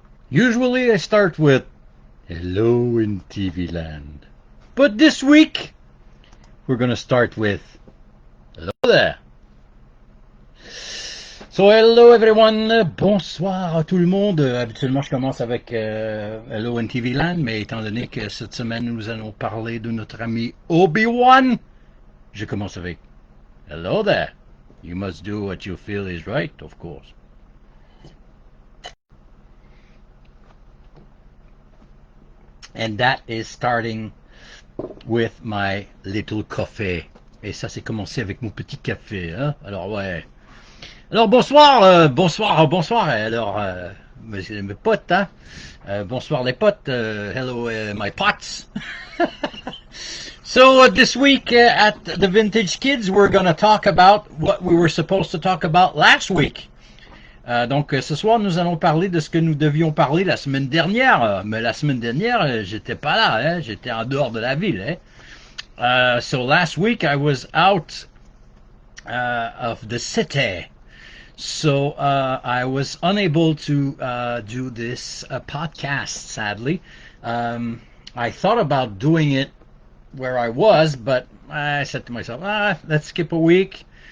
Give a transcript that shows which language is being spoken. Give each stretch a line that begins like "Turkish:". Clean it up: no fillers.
English: Usually I start with hello in TV land. But this week we're going to start with hello there. So hello everyone,
French: bonsoir à tout le monde. Habituellement je commence avec
English: hello in TV land,
French: mais étant donné que cette semaine nous allons parler de notre ami Obi-Wan, je commence avec
English: hello there. You must do what you feel is right, of course. And that is starting with my little coffee.
French: Et ça c'est commencé avec mon petit café, hein? Alors ouais. Alors bonsoir, bonsoir. Alors mes potes, hein? Bonsoir les potes.
English: Hello my pots. So this week at the Vintage Kids, we're going to talk about what we were supposed to talk about last week.
French: Donc ce soir, nous allons parler de ce que nous devions parler la semaine dernière. Mais la semaine dernière, j'étais pas là, hein? J'étais en dehors de la ville. Hein?
English: So last week, I was out of the city. So I was unable to do this podcast, sadly. I thought about doing it where I was, but I said to myself, let's skip a week.